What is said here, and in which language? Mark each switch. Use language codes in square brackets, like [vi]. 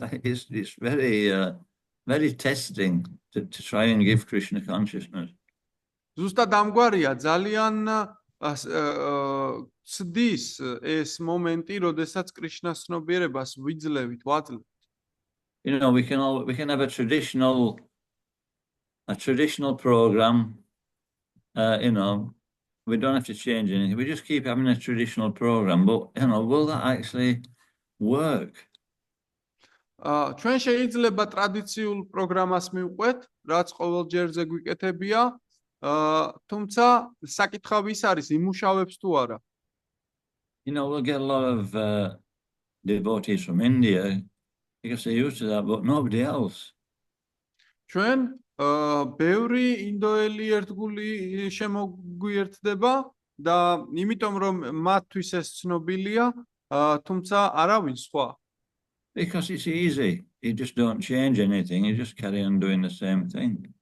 [en] It's very testing to try and give Krishna consciousness. [ka] ზუსტად ამგვარია, ძალიან ცდის ეს მომენტი, როდესაც კრიშნას ცნობიერებას ვიძლევით, ვაძლევთ. [en] You know, we can have a traditional program. You know, we don't have to change anything. We just keep having a traditional program. But you know, will that actually work? [ka] ჩვენ შეიძლება ტრადიციულ პროგრამას მივყვეთ, რაც ყოველ ჯერზე გვიკეთებია, თუმცა საკითხავი ის არის, იმუშავებს თუ არა. [en] You know, we'll get a lot of devotees from India because they're used to that, but nobody else. [ka] ჩვენ ბევრი ინდოელი ერთგული შემოგვიერთდება და იმიტომ რომ მათთვის ეს ცნობილია, თუმცა არავინ სხვა. [en] Because it's easy. You just don't change anything. You just carry on doing the same thing.